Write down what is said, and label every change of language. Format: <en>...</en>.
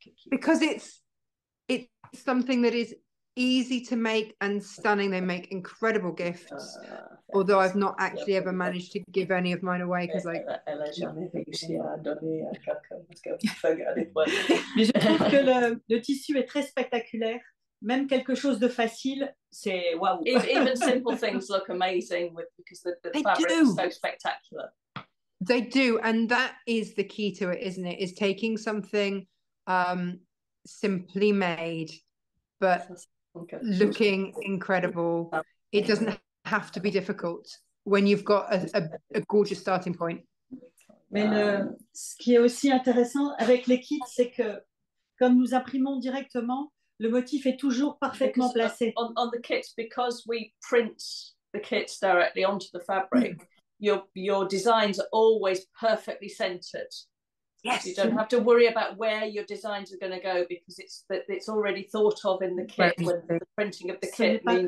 <en>Because it's something that is easy to make and stunning. They make incredible gifts. Although I've not actually ever managed to give any of mine away because</en> <fr>Mais je trouve que le tissu est très spectaculaire. Même quelque chose de facile, c'est waouh.</fr> <en>Even simple things look amazing because the fabric is so spectacular. They do, and that is the key to it, isn't it? Is taking something simply made, but looking incredible. It doesn't have to be difficult when you've got a gorgeous starting point.</en> <fr>Mais ce qui est aussi intéressant avec les kits, c'est que comme nous imprimons directement, le motif est toujours parfaitement placé.</fr> <en>On the kits, because we print the kits directly onto the fabric, your designs are always perfectly centered. Yes. You don't have to worry about where your designs are going to go because it's already thought of in the kit when the printing of the kit means.</en>